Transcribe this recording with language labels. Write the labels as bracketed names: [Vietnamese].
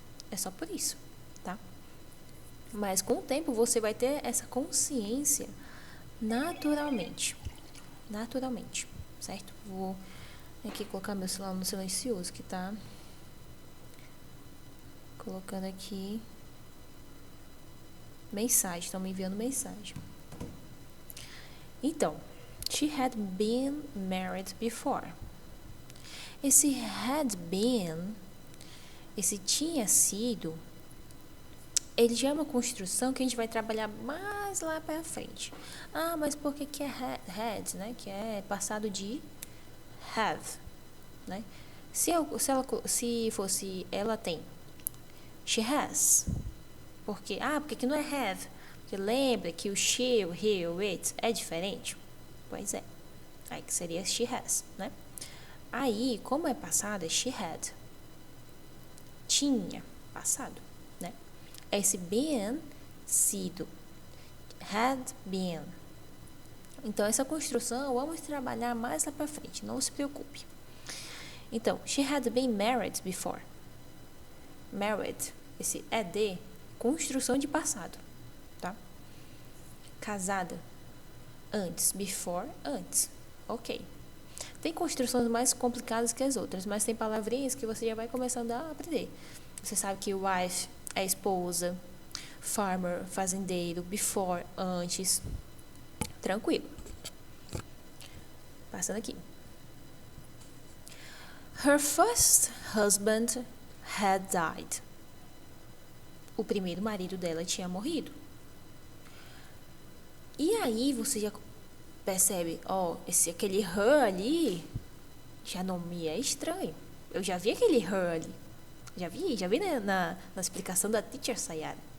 [Portuguese] É só por isso, tá? Mas com o tempo você vai ter essa consciência naturalmente. Naturalmente, certo? Vou aqui colocar meu celular no silencioso, que tá colocando aqui mensagem, estão me enviando mensagem. [English] Então, she had been married before. [Portuguese] Esse [English] had been, [Portuguese] esse tinha sido, ele já é uma construção que a gente vai trabalhar mais lá para frente. Ah, mas por que é had, né? Que é passado de have, né? Se fosse ela tem, [English] she has. [Portuguese] Porque que não é have? Porque lembra que o she, o he, o it é diferente? Pois é. Aí que seria [English] she has, [Portuguese] né? Aí, como é passado, é [English] she had. [Portuguese] Tinha, passado, né? Esse been, sido. [English] Had been. [Portuguese] Então, essa construção vamos trabalhar mais lá pra frente, não se preocupe. [English] Então, she had been married before. [Portuguese] Married, esse é de construção de passado, tá? Casada, antes, before, antes. Ok. Tem construções mais complicadas que as outras, mas tem palavrinhas que você já vai começando a aprender. Você sabe que wife é esposa, farmer, fazendeiro, before, antes. Tranquilo. Passando aqui. [English] Her first husband had died. [Portuguese] O primeiro marido dela tinha morrido. E aí você já percebe, aquele her ali já não me é estranho. Eu já vi aquele her ali. Já vi na explicação da teacher Sayara.